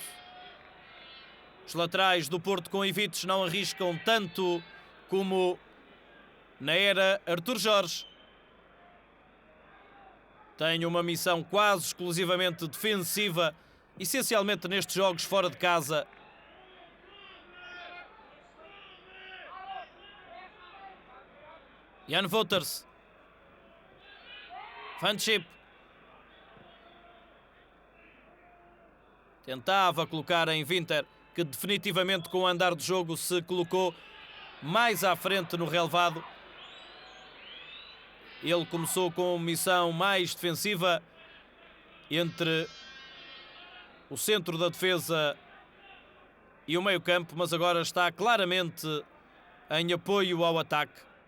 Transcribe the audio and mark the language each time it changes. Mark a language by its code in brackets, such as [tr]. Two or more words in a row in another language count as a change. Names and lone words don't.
[pt] Os laterais do Porto com Ivites não arriscam tanto como na era Artur Jorge. Tem uma missão quase exclusivamente defensiva, essencialmente nestes jogos fora de casa. Jan Wouters. Van de Schip. Tentava colocar em Winter, que definitivamente com o andar de jogo se colocou mais à frente no relevado. Ele começou com missão mais defensiva entre o centro da defesa e o meio-campo, mas agora está claramente em apoio ao ataque.